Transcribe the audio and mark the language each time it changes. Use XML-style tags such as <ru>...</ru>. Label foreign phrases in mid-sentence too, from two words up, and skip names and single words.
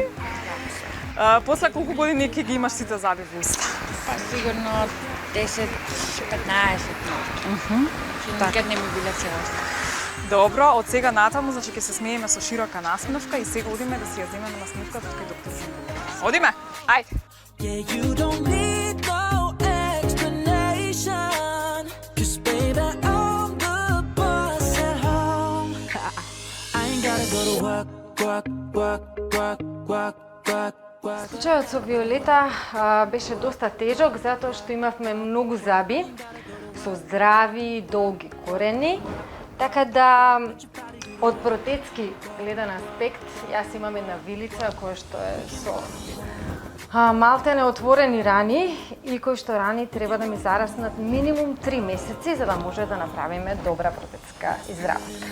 <mk>После колку години ќе ги имаш сите заби во уста? Па сигурно 10-15. Никад не ми биле целост. Добро, од сега натаму, значи ќе се смееме со широка насмевка и сега одиме да си ја земеме насмевката кај доктор Симбулов. Одиме? Ајде!</mk> <en>Yeah, you don't need no explanation. Just baby, I'm the boss at home. I ain't gotta go to work.</en> <mk>Случајот со Виолета беше доста тежок затоа што имавме многу заби со здрави, долги корени. Така да, од протетски гледан аспект, јас имам една вилица која што е со малтене отворени рани и кои што рани треба да ми зараснат минимум 3 месеци за да може да направиме добра протетска изработка.</mk>